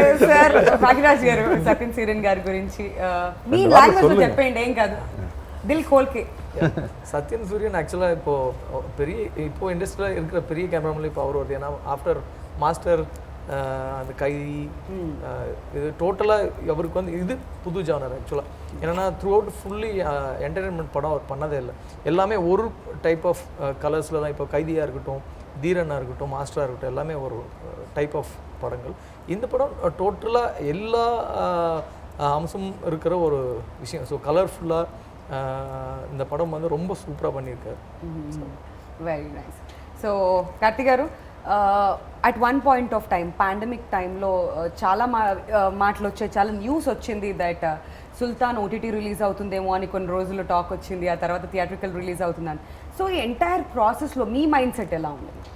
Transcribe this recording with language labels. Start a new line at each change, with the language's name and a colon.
Telugu: Sir Bhagyaraj గారు సత్యన్ సూర్యన్ గారి గురించి మీ లాంగ్వేజ్ లో చెప్పండి, ఏం కాదు,
Hindi: దిల్ ఖోల్కే.
Tamil: சத்யன் சூரியன் ஆக்சுவலாக இப்போ இண்டஸ்ட்ரியில் இருக்கிற பெரிய கேமராமேன் இப்போ அவர் வருது. ஏன்னா ஆஃப்டர் மாஸ்டர் அந்த கைதி இது டோட்டலாக அவருக்கு வந்து இது புது ஜானர் ஆக்சுவலாக. ஏன்னா த்ரூ அவுட் ஃபுல்லி என்டர்டெயின்மெண்ட் படம் அவர் பண்ணதே இல்லை. எல்லாமே ஒரு டைப் ஆஃப் கலர்ஸில் தான். இப்போ கைதியாக இருக்கட்டும், தீரனாக இருக்கட்டும், மாஸ்டராக இருக்கட்டும், எல்லாமே ஒரு டைப் ஆஃப் படங்கள். இந்த படம் டோட்டலாக எல்லா அம்சமும் இருக்கிற ஒரு விஷயம். ஸோ கலர்ஃபுல்லாக இந்த படம் வந்து ரொம்ப சூப்பராக பண்ணியிருக்காரு.
English: Very nice.
Telugu: సో కార్తీక్ గారు,
English: at one point of time
Telugu: pandemic టైంలో చాలా మాటలు వచ్చాయి, చాలా న్యూస్ వచ్చింది దట్ సుల్తాన్ ఓటీటీ రిలీజ్ అవుతుందేమో అని కొన్ని రోజులు టాక్ వచ్చింది, ఆ తర్వాత థియేట్రికల్ రిలీజ్ అవుతుందని. సో ఈ ఎంటైర్ ప్రాసెస్లో మీ మైండ్ సెట్ ఎలా ఉంది?